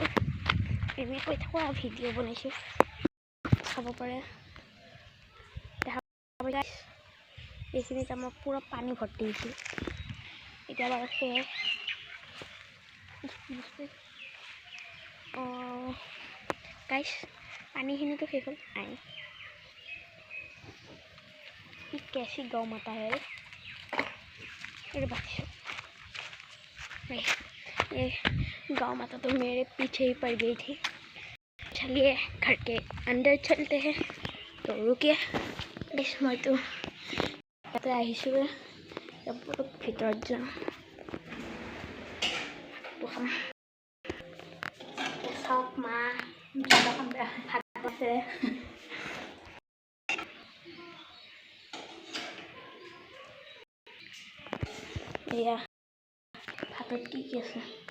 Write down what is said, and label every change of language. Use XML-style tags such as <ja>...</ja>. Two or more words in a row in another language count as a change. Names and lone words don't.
<as>এনেই কৈ থাকোঁ আৰু ভিডিঅ' বনাইছোঁ, চাব পাৰে। এইখিনিত আমাৰ পূৰা পানী ভৰ্তি হৈছিল। এতিয়া বাৰু সেয়াই গাইছ, পানীখিনিতো শেষ হ'ল।</as> <hi>कैसी गौ माता है ये बच्चे। ये गौ माता तो मेरे पीछे ही पड़ गई थी। चलिए घर के अंदर चलते हैं। तो रुकिए, मैं तो</hi> <as>আহিছোঁ, ভিতৰত যাওঁ। চাওক মা ভাত আছে। এয়া ভাতত কি কি আছে?</as>